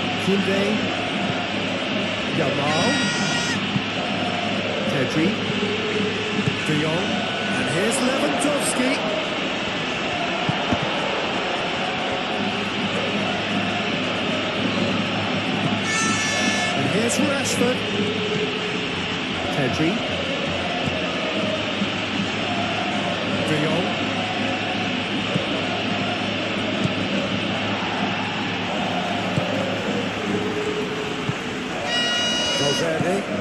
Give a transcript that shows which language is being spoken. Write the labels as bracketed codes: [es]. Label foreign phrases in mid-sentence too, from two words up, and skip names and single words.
[en] Koundé. Yamal. Pedri. De Jong. And here's Lewandowski. And here's Rashford. Pedri. De Jong. Valverde.